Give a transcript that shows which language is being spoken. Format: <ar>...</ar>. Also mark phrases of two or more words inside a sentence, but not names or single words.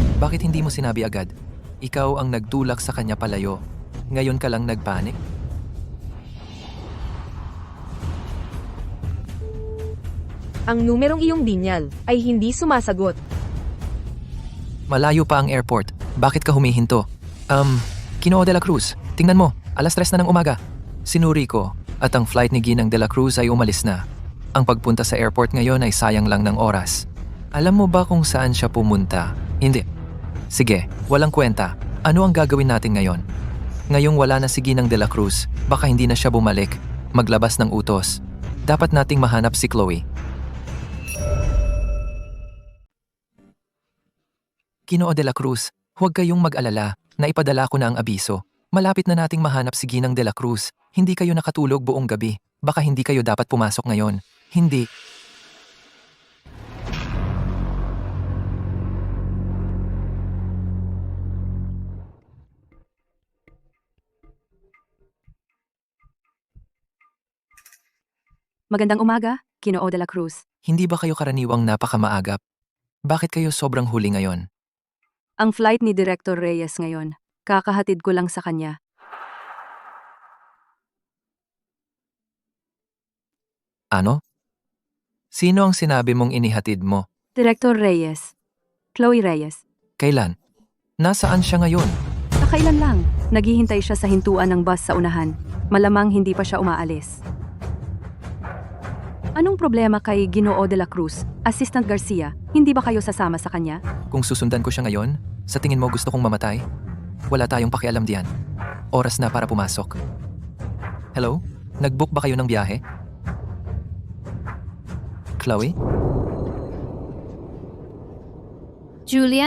<tl>Bakit hindi mo sinabi agad? Ikaw ang nagtulak sa kanya palayo. Ngayon ka lang nagpanik? Ang numerong iyong binyal ay hindi sumasagot. Malayo pa ang airport. Bakit ka humihinto? Ginoo de la Cruz, tingnan mo, 3:00 na ng umaga. Sinuri ko, at ang flight ni Ginang de la Cruz ay umalis na. Ang pagpunta sa airport ngayon ay sayang lang ng oras. Alam mo ba kung saan siya pumunta? Hindi. Sige, walang kwenta. Ano ang gagawin natin ngayon? Ngayong wala na si Ginang de la Cruz, baka hindi na siya bumalik, maglabas ng utos. Dapat nating mahanap si Chloe. Ginoo de la Cruz, huwag kayong mag-alala, naipadala ko na ang abiso. Malapit na nating mahanap si Ginang de la Cruz. Hindi kayo nakatulog buong gabi. Baka hindi kayo dapat pumasok ngayon. Hindi. Magandang umaga, Ginoo de la Cruz. Hindi ba kayo karaniwang napakamaagap? Bakit kayo sobrang huli ngayon? Ang flight ni Director Reyes ngayon. Kakahatid ko lang sa kanya. Ano? Sino ang sinabi mong inihatid mo? Director Reyes. Chloe Reyes. Kailan? Nasaan siya ngayon? Kakailan lang. Naghihintay siya sa hintuan ng bus sa unahan. Malamang hindi pa siya umaalis. Anong problema kay Ginoo de la Cruz, Assistant Garcia? Hindi ba kayo sasama sa kanya? Kung susundan ko siya ngayon, sa tingin mo gusto kong mamatay? Wala tayong pakialam diyan. Oras na para pumasok. Hello? Nag-book ba kayo ng biyahe? Chloe? Julian?</tl>